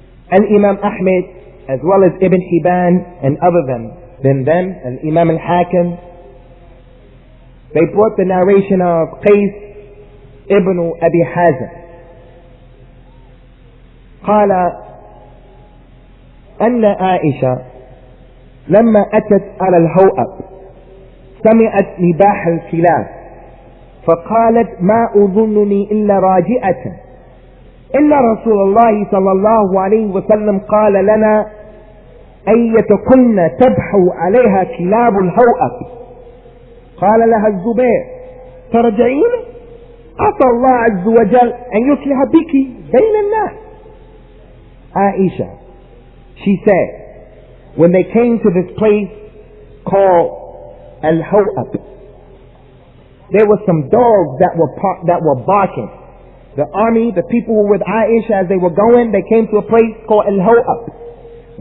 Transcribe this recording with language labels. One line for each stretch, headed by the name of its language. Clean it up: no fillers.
English: Al-Imam Ahmed, as well as Ibn Hibban and other than them, Al-Imam Al-Hakim, they brought the narration of Qais ibn Abi Hazim.
Arabic: قال أن عائشة لما أتت على الهوأب سمعت نباح الكلاب فقالت ما أظنني إلا راجئة إن رسول الله صلى الله عليه وسلم قال لنا أيتكن تبحو عليها كلاب الهوأب. قال لها الزبير ترجعين عسى الله عز وجل أن يصلح بك بين الناس.
English: Aisha, she said, when they came to this place called Al-Hawab, there were some dogs that were barking. The army, the people who were with Aisha as they were going, they came to a place called Al-Hawab.